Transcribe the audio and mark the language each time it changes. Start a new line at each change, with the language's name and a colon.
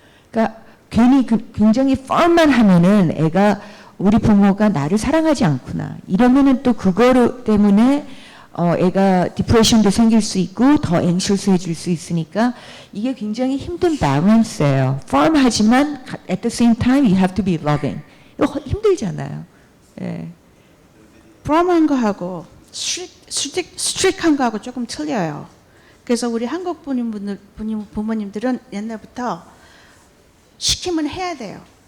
Korean: 그러니까 괜히 굉장히 firm만 하면은 애가 우리 부모가 나를 사랑하지 않구나. 이러면은 또 그거 때문에 애가 디프레션도 생길 수 있고 더 anxious해질 수 있으니까 이게 굉장히 힘든 밸런스예요.
English: firm하지만 at the same time you have to be loving.
Korean: 이거 힘들잖아요. 예. firm한 거하고 스트릭한 거하고 조금 틀려요. 그래서 우리 한국 부모님들은 옛날부터 시키면 해야 돼요.